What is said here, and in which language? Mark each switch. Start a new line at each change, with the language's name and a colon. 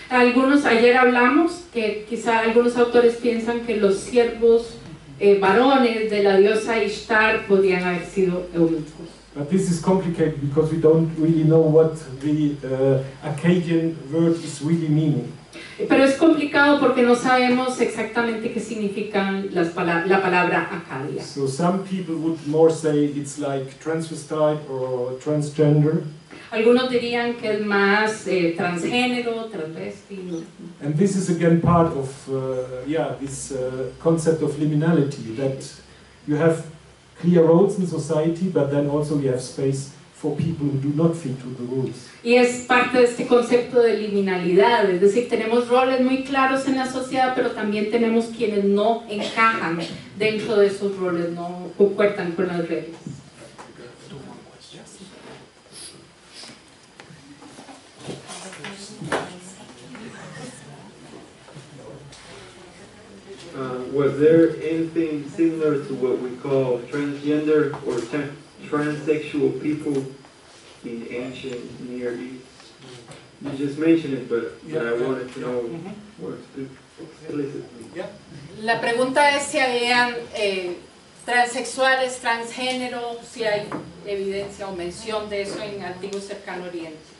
Spanish: Ayer hablamos que quizá algunos autores piensan que los siervos varones de la diosa Ishtar podían haber sido eunucos.
English: But this is complicated because we don't really know what the Akkadian word is really meaning.
Spanish: Pero es complicado porque no sabemos exactamente qué significan la palabra Acadia.
English: So some people would more say it's like transvestite or transgender.
Spanish: Algunos dirían que es más transgénero, transvesti.
English: And this is again part of this concept of liminality, that you have clear roles in society, but then also you have space for people who do not fit to the rules.
Spanish: Y es parte de este concepto de liminalidad, es decir, tenemos roles muy claros en la sociedad, pero también tenemos quienes no encajan dentro de esos roles, no concuerdan con las reglas.
English: Was there anything similar to what we call transgender or transsexual people in ancient Near East? You just mentioned it, but Yeah, I wanted to know Mhm. more explicitly. Yeah.
Spanish: La pregunta es si habían transexuales, transgénero, si hay evidencia o mención de eso en Antiguo Cercano Oriente.